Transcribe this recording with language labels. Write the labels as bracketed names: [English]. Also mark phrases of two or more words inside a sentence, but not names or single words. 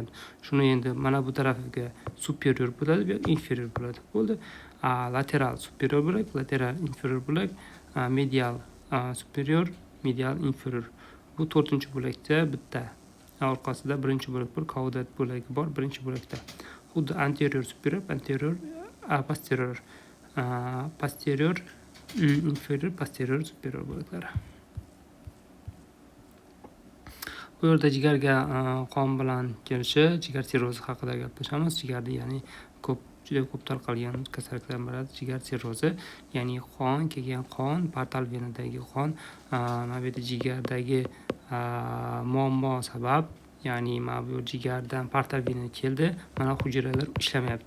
[Uzbek] Shuni endi mana bu tarafiga superior bo'ladi, bu yoq inferior bo'ladi. Bo'ldi. [Latin] Lateral superior bo'lak, lateral inferior bo'lak, medial superior, medial inferior. [Uzbek] Bu 4-bo'lakda bitta orqasida birinchi bo'lak bor, kaudat bo'lagi bor birinchi bo'lakda. [Latin] Xuddi anterior superior, anterior posterior, posterior inferior, posterior superior bo'laklari. [Uzbek] Bu yerda jigarga qon bilan kelishi, jigar sirrozi haqida gaplashamiz. Jigarda ya'ni juda ko'p tarqalgan kasalliklardan biri jigar sirrozi, ya'ni kelgan qon, portal venadagi qon, mana bu yerda jigardagi muammo sabab, ya'ni mana bu jigardan portal venaga keldi, mana hujayralar ishlamayapti.